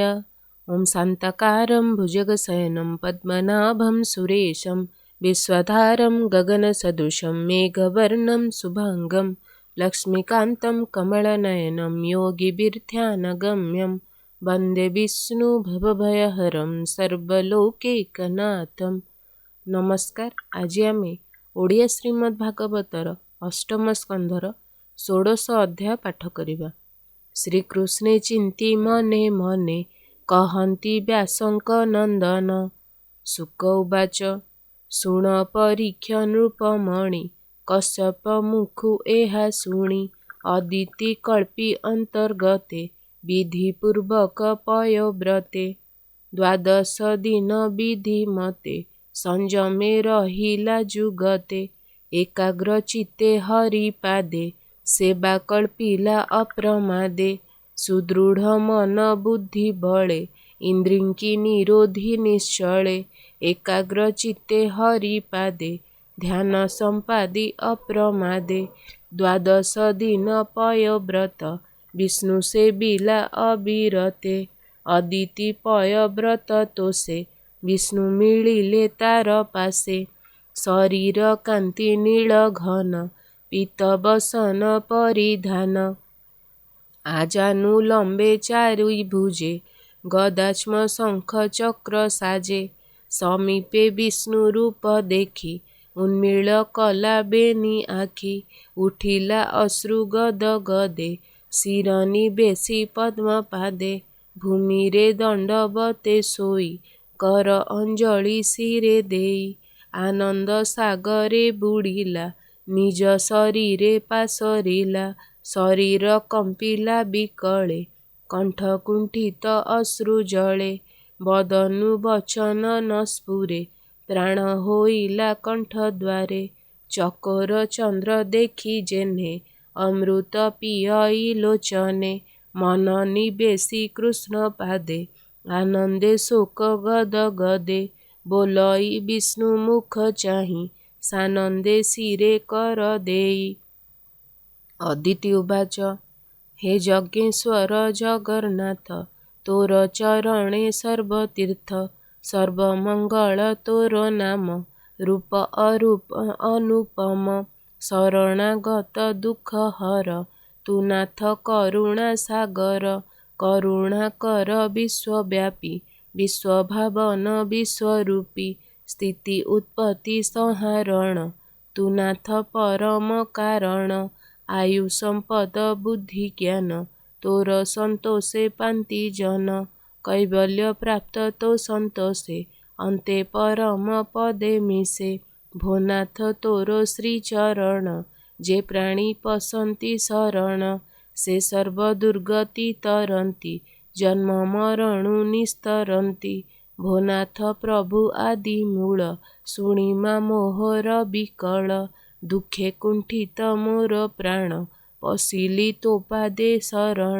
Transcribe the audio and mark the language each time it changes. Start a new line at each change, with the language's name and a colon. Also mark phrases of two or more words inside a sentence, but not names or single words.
Sanskrit: ॐ शान्ताकारं भुजगशयनं पद्मनाभं सुरेशं विश्वधारं गगनसदृशं मेघवर्णं शुभाङ्गं लक्ष्मीकान्तं कमलनयनं योगिभिर्ध्यानगम्यं वन्दे विष्णुभवभयहरं सर्वलोकैकनाथं।
Odia: ନମସ୍କାର। ଆଜି ଆମେ ଓଡ଼ିଆ ଶ୍ରୀମଦ୍ ଭାଗବତର ଅଷ୍ଟମ ସ୍କନ୍ଧର 16 ଅଧ୍ୟାୟ ପାଠ କରିବା। ଶ୍ରୀକୃଷ୍ଣେ ଚିନ୍ତି ମନେ ମନେ କହନ୍ତି ବ୍ୟାସଙ୍କ ନନ୍ଦନ। ଶୁକ ଉବାଚ ଶୁଣ ପରୀକ୍ଷ ନୃପମଣି କଶ୍ୟପ ମୁଖୁ ଏହା ଶୁଣି ଅଦିତି କଳ୍ପି ଅନ୍ତର୍ଗତେ ବିଧିପୂର୍ବକ ପୟୋବ୍ରତେ। ଦ୍ୱାଦଶ ଦିନ ବିଧି ମତେ ସଂଯମେ ରହିଲା ଯୁଗତେ ଏକାଗ୍ର ଚିତ୍ତେ ହରିପାଦେ ସେବା କଳ୍ପିଲା ଅପ୍ରମାଦେ। ସୁଦୃଢ଼ ମନ ବୁଦ୍ଧି ବଳେ ଇନ୍ଦ୍ରିଙ୍କି ନିରୋଧି ନିଶ୍ଚଳେ ଏକାଗ୍ର ଚିତ୍ତେ ହରିପାଦେ ଧ୍ୟାନ ସମ୍ପାଦି ଅପ୍ରମାଦେ। ଦ୍ୱାଦଶ ଦିନ ପୟବ୍ରତ ବିଷ୍ଣୁ ସେବିଲା ଅବିରତେ ଅଦିତି ପୟବ୍ରତ ତୋଷେ ବିଷ୍ଣୁ ମିଳିଲେ ତାର ପାଶେ। ଶରୀର କାନ୍ତି ନୀଳ ଘନ ପୀତ ବସନ ପରିଧାନ ଆଜାନୁଲମ୍ବେ ଚାରୁଭୁଜେ ଗଦାଶ୍ମ ଶଙ୍ଖ ଚକ୍ର ସାଜେ। ସମୀପେ ବିଷ୍ଣୁ ରୂପ ଦେଖି ଉନ୍ମୀଳ କଲା ବେନି ଆଖି ଉଠିଲା ଅଶ୍ରୁ ଗଦ ଗଦେ ଶିରନି ବେସି ପଦ୍ମ ପାଦେ। ଭୂମି ରେ ଦଣ୍ଡବତେ ସୋଇ କର ଅଞ୍ଜଳି ଶିରେ ଦେଇ ଆନନ୍ଦ ସାଗରେ ବୁଡ଼ିଲା ନିଜ ଶରୀରେ ପାସୋରିଲା। ଶରୀର କମ୍ପିଲା ବିକଳେ କଣ୍ଠ କୁଣ୍ଠିତ ଅଶ୍ରୁ ଜଳେ ବଦନୁ ବଚନ ନ ସ୍ଫୁରେ ପ୍ରାଣ ହୋଇଲା କଣ୍ଠ ଦ୍ୱାରେ। ଚକୋର ଚନ୍ଦ୍ର ଦେଖି ଯେନେ ଅମୃତ ପିଅଇ ଲୋଚନେ ମନ ନିବେଶି କୃଷ୍ଣ ପାଦେ ଆନନ୍ଦେ ଶୋକ ଗଦ ଗଦେ। ବୋଲଇ ବିଷ୍ଣୁ ମୁଖ ଚାହିଁ ସାନନ୍ଦେ ଶିରେ କର ଦେଇ। ଅଦିତି ଉବାଚ ହେ ଯଜ୍ଞେଶ୍ୱର ଜଗନ୍ନାଥ ତୋର ଚରଣେ ସର୍ବତୀର୍ଥ ସର୍ବମଙ୍ଗଳ ତୋର ନାମ ରୂପ ଅରୂପ ଅନୁପମ। ଶରଣାଗତ ଦୁଃଖ ହର ତୁ ନାଥ କରୁଣା ସାଗର କରୁଣା କର ବିଶ୍ୱବ୍ୟାପୀ ବିଶ୍ୱଭାବନ ବିଶ୍ୱରୂପୀ। ସ୍ଥିତି ଉତ୍ପତ୍ତି ସଂହାରଣ ତୁ ନାଥ ପରମ କାରଣ ଆୟୁ ସମ୍ପଦ ବୁଦ୍ଧି ଜ୍ଞାନ ତୋର ସନ୍ତୋଷେ ପାନ୍ତି ଜନ। କୈବଲ୍ୟ ପ୍ରାପ୍ତ ତୋ ସନ୍ତୋଷେ ଅନ୍ତେ ପରମ ପଦେ ମିଶେ। ଭୋନାଥ ତୋର ଶ୍ରୀ ଚରଣ ଯେ ପ୍ରାଣୀ ପଶନ୍ତି ଶରଣ ସେ ସର୍ବ ଦୁର୍ଗତି ତରନ୍ତି ଜନ୍ମ ମରଣୁ ନିସ୍ତରନ୍ତି। ଭୋନାଥ ପ୍ରଭୁ ଆଦି ମୂଳ ଶୁଣିମା ମୋହର ବିକଳ ଦୁଃଖେ କୁଣ୍ଠିତ ମୋର ପ୍ରାଣ ପଶିଲି ତୋ ପାଦେ ଶରଣ।